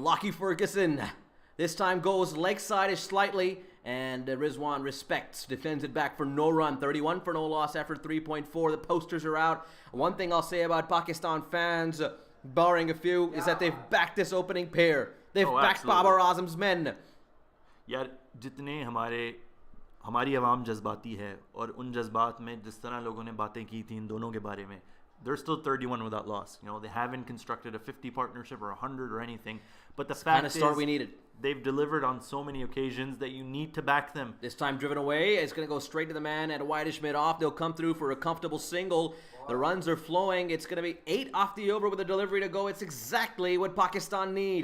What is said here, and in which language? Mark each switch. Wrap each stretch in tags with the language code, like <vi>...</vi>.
<en>Lockie Ferguson this time goes leg side-ish slightly, and Rizwan respects, defends it back for no run. 31 for no loss after 3.4. The posters are out. One thing I'll say about Pakistan fans, barring a few, is that they've backed this opening pair. They've backed absolutely. Babar Azam's men.</en> <hi>यार जितने हमारी आवाम जज्बाती है और उन जज्बात में जिस तरह लोगों ने बातें की थी इन दोनों के बारे में,</hi> <en>they're still 31 without loss. You know, they haven't constructed a 50 partnership or 100 or anything. But the fact Kind of start is, we needed. they've delivered on so many occasions that you need to back them. This time driven away. It's going to go straight to the man at a wideish mid-off. They'll come through for a comfortable single. The runs are flowing. It's going to be 8 off the over with a delivery to go. It's exactly what Pakistan need.</en>